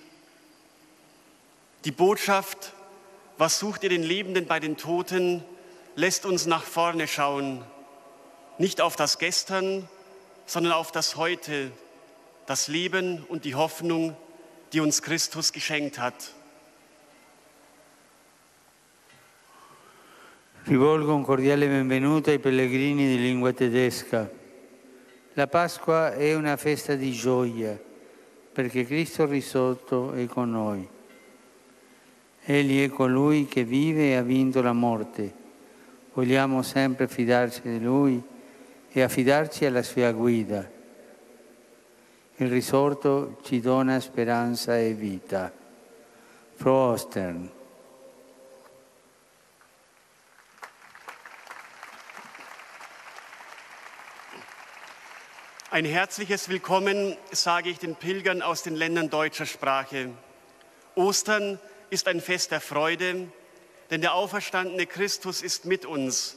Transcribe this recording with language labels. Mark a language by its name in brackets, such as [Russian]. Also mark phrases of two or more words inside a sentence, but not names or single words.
[German] Die Botschaft, was sucht ihr den Lebenden bei den Toten, lässt uns nach vorne schauen. Nicht auf das Gestern, sondern auf das Heute, das Leben und die Hoffnung, die uns Christus geschenkt hat. [Italian] Rivolgo un cordiale benvenuto ai pellegrini di lingua tedesca. La Pasqua è una festa di gioia, perché Cristo risorto è con noi. Egli è colui che vive e ha vinto la morte. Vogliamo sempre fidarci di Lui e affidarci alla sua guida. Il risorto ci dona speranza e vita. [German] Frohe Ostern. Ein herzliches Willkommen sage ich den Pilgern aus den Ländern deutscher Sprache. Ostern ist ein Fest der Freude, denn der auferstandene Christus ist mit uns.